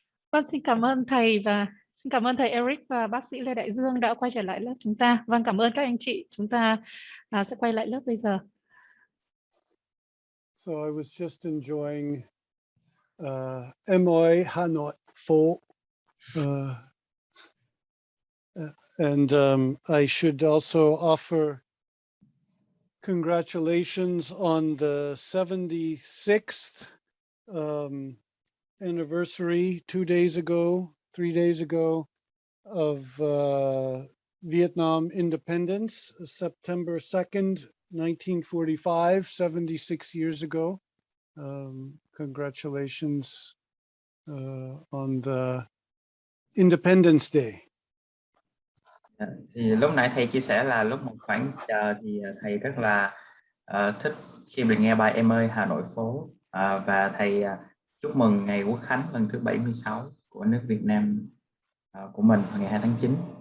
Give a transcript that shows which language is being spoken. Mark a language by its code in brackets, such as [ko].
[vi] Vâng, xin cảm ơn thầy và xin cảm ơn thầy Eric và bác sĩ Lê Đại Dương đã quay trở lại lớp chúng ta. Vâng, cảm ơn các anh chị. Chúng ta sẽ quay lại lớp bây giờ. [en] So I was just enjoying MOI Hanoi Phổ. And I should also offer congratulations on the 76th anniversary 3 days ago of Vietnam independence, September 2nd, 1945, 76 years ago. Congratulations on the Independence Day. [vi] Thì lúc nãy thầy chia sẻ là lúc một khoảng chờ thì thầy rất là thích khi được nghe bài Em ơi Hà Nội phố, và thầy chúc mừng ngày Quốc khánh lần thứ 76 của nước Việt Nam của mình vào ngày 2 tháng 9.